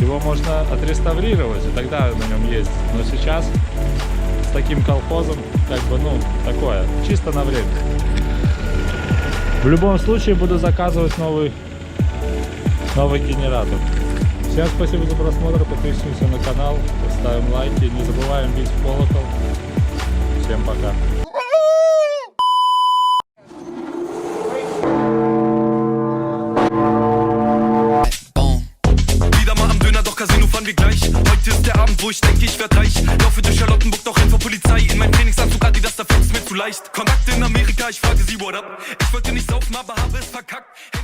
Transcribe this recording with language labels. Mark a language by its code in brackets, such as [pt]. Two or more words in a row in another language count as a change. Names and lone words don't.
[ru] его можно отреставрировать, и тогда на нем ездить. Но сейчас с таким колхозом, как бы, ну, такое, чисто на время. В любом случае буду заказывать новый генератор. Всем спасибо за просмотр, подписываемся на канал, ставим лайки, не забываем бить в колокол. Всем пока. [de] Wieder mal am Döner, doch Casino fahren wir gleich. Heute ist der Abend, wo ich denke, ich werd reich. Laufe durch Charlottenburg, doch renn vor Polizei. In meinem Trainingsanzug Adidas, da fällt es mir zu leicht. Kontakte in Amerika, ich frage sie, [en] what up? [de] Ich wollte nicht saufen, aber habe es verkackt.